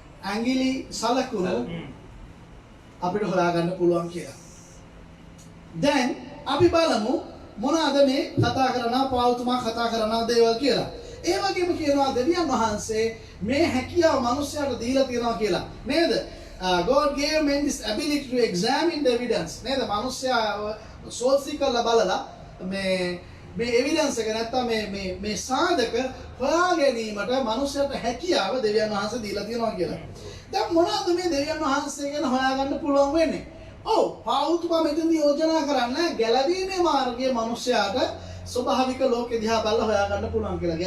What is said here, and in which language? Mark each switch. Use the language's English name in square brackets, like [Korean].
[Sinhala] ඇඟිලි සලකුණු අපිට හොයාගන්න පුළුවන් කියලා. දැන් අපි බලමු මොනවාද මේ කතා කරන පාවුතුමා කතා කරන දේවල් කියලා. ඒ වගේම කියනවා දෙවියන් වහන්සේ මේ හැකියාව මිනිස්යාට දීලා තියෙනවා කියලා. නේද? [English] God gave men this ability to examine the evidence. [Sinhala] නේද? මිනිස්යා සෝල්සි කරලා බලලා මේ එවිඩන්ස් එක නැත්තම් මේ සාධක හොයා ගැනීමට මිනිස්යාට හැකියාව දෙවියන් වහන්සේ දීලා තියෙනවා කියලා. දැන් මොනවද මේ දෙවියන් වහන්සේ ගැන හොයාගන්න පුළුවන් වෙන්නේ? ඔව් පාවුතුමා මෙතනදී යෝජනා කරන්නේ ගැලවීමේ මාර්ගයේ මිනිස්යාට ස්වභාවික ලෝකෙ දිහා බලලා හොයාගන්න පුළුවන් කියලා.